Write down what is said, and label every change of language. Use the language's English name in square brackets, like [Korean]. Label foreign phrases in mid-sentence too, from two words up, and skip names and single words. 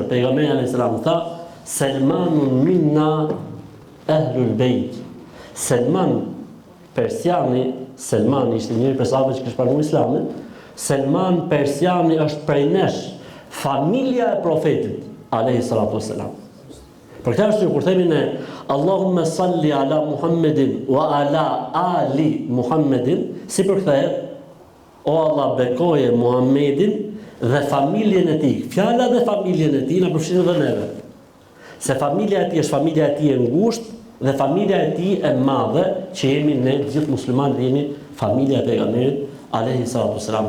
[Arabic] Pejgamberi عليه السلام tha: "سلمان منا أهل البيت." [Albanian] Selman Persiani, Selmani ishte njëri prej sahabëve që kishte pranuar Islamin. Selman Persiani është prej nesh, familja e profetit [Arabic] عليه الصلاة والسلام. [Albanian] Për këtë arsye kur themi ne [Arabic] اللهم صل على محمد وعلى آل محمد, [Albanian] si përkthehet: O Allah, bekoje Muhammedin dhe familjen e tij. Fjala dhe familjen e tij na përfshin edhe neve. Se familja e tij është familja e tij e ngushtë dhe familja e tij e madhe, që jemi ne gjithë muslimanët, jemi familja e pejgamberit [Arabic] عليه الصلاة والسلام.